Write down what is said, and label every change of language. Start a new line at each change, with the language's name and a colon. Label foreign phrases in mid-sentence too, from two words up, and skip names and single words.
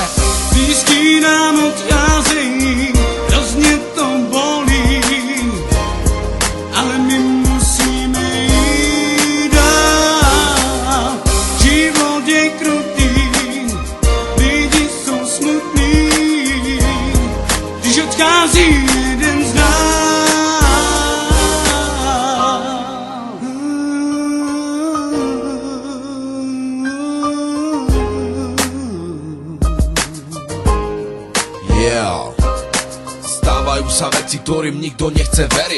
Czech: Blízký nám odcházejí, hrozně to bolí, ale my musíme jít dál. Život je krutý, lidi jsou smutní, když odchází jeden z nás.
Slovak: Stávajú sa veci, ktorým nikto nechce veriť.